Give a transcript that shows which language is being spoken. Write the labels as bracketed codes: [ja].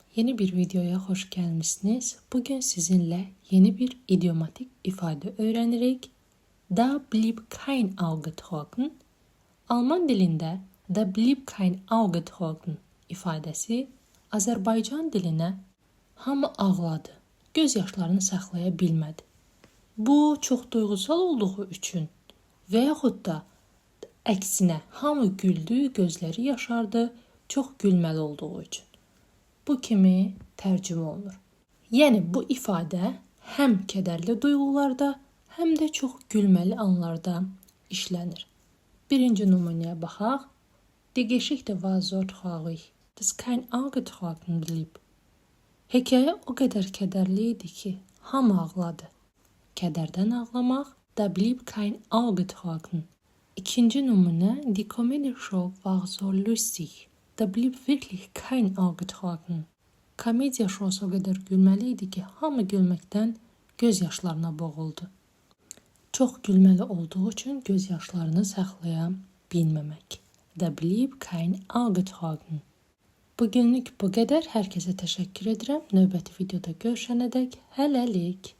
[tr] Yeni bir videoya hoş gelmişsiniz. Bugün sizinle yeni bir idiomatik ifade öğrenirek. [de] Da blieb kein Auge trocken. [az] Alman dilinde [de] da blieb kein Auge trocken [az] ifadesi Azərbaycan dilinə hamı ağladı, göz yaşlarını saxlaya bilmədi. Bu çox duygusal olduğu üçün və yaxud da əksinə hamı güldü, gözləri yaşardı, çox gülməli olduğu üçün. Bu kimi tərcümə olunur. Yəni bu ifadə həm kədərli duyğularda, həm də çox gülməli anlarda işlənir. Birinci nümunəyə baxaq. [de] Die Geschichte war so traurig, dass kein Auge trocken blieb. [az] Hekayə o qədər kədərli idi ki, hamı ağladı. Kədərdən ağlamaq, [de] da blieb kein Auge trocken. [az] İkinci nümunə, [de] die Comedy-Show war so lustig, da blieb wirklich kein Auge trocken. [az] Komediya şousu o qədər gülməli idi ki, hamı gülməkdən göz yaşlarına boğuldu. Çox gülməli olduğu üçün göz yaşlarını saxlaya bilməmək. [de] Da blieb kein Auge trocken. [az] Bugünlük bu qədər. Hər kəsə təşəkkür edirəm. Növbəti videoda görüşənədək hələlik.